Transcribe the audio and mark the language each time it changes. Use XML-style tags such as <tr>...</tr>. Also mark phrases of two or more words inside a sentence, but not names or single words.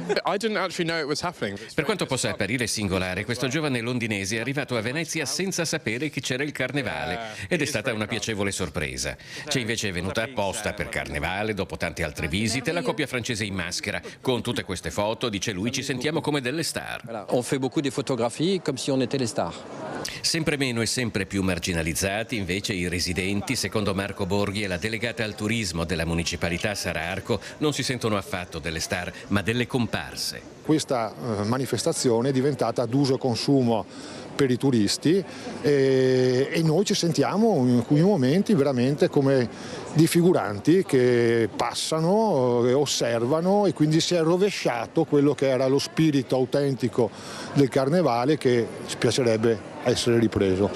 <it>Per quanto possa apparire singolare, questo giovane londinese è arrivato a Venezia senza sapere che c'era il carnevale ed è stata una piacevole sorpresa. C'è invece venuta apposta per carnevale, dopo tante altre visite, la coppia francese in maschera. Con tutte queste foto, dice lui, ci sentiamo come delle star.</it> <fr>On fait beaucoup de photographies comme si on était les stars.</fr> <it>Sempre meno e sempre più marginalizzati invece i residenti, secondo Marco Borghi e la delegata al turismo della municipalità Sara Arco, non si sentono affatto delle star ma delle comparse. Questa manifestazione è diventata d'uso e consumo per i turisti e noi ci sentiamo in alcuni momenti veramente come dei figuranti che passano, osservano, e quindi si è rovesciato quello che era lo spirito autentico del carnevale, che ci piacerebbe essere ripreso.</it>